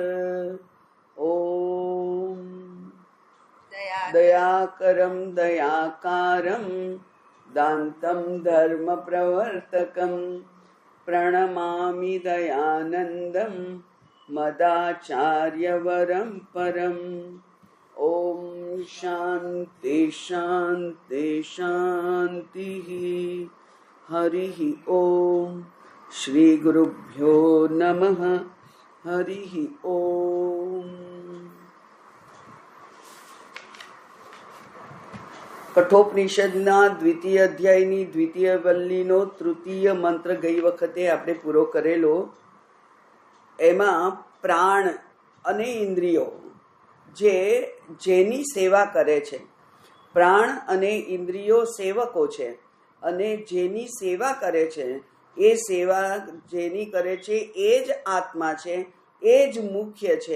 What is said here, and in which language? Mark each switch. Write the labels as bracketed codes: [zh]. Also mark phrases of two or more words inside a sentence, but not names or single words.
[sa] ओम दयाकरं दयाकारं दान्तं धर्म प्रवर्तकं प्रणमामि दयानन्दं मदाचार्यवरं परम्। ॐ शान्ति शान्ति शान्तिः। हरिः ॐ श्री गुरुभ्यो नमः। हरिः ॐ। [gu] કઠોપનિષદના દ્વિતીય અધ્યાયની દ્વિતીય વલ્લીનો તૃતીય મંત્ર ગઈ વખતે આપણે પૂરો કરેલો. એમાં પ્રાણ અને ઇન્દ્રિયો જેની સેવા કરે છે, પ્રાણ અને ઇન્દ્રિયો સેવકો છે, અને જેની સેવા કરે છે એ સેવા જેની કરે છે એ જ આત્મા છે, એ જ મુખ્ય છે.